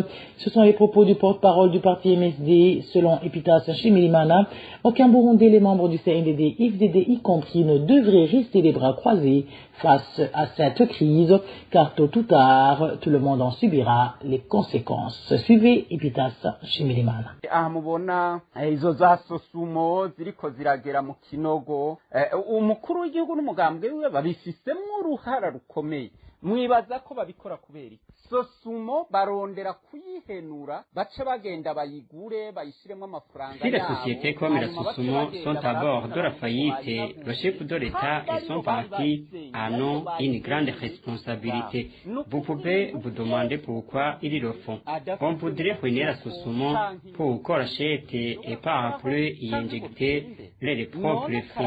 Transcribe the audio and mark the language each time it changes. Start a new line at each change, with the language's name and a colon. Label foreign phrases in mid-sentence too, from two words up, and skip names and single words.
French: Ce sont les propos du porte-parole du parti MSD, selon Epitas Shimirimana. Aucun Burundais, les membres du CNDD-FDD y compris, ne devraient rester les bras croisés face à cette crise, car tôt ou tard, tout le monde en subira les conséquences. Suivez Epitas Shimirimana.
Rundi: ziriko ziragera mu kinogo umukuru w'igihugu n'umugambwe wiwe babifisemo uruhara rukomeye mwibaza ko babikora kubera iki? Sosumo barondera kuyihenura bace bagenda bayigure bayishiremo amafaranga.
French: Si les sociétés comme la Sosumo sont à bord de la faillite, le chef de l'État et son parti en ont une grande responsabilité. Vous pouvez vous demander pourquoi ils le font. On voudrait ruiner la Sosumo pour qu'on rachète et par plus y injecter les propres fonds.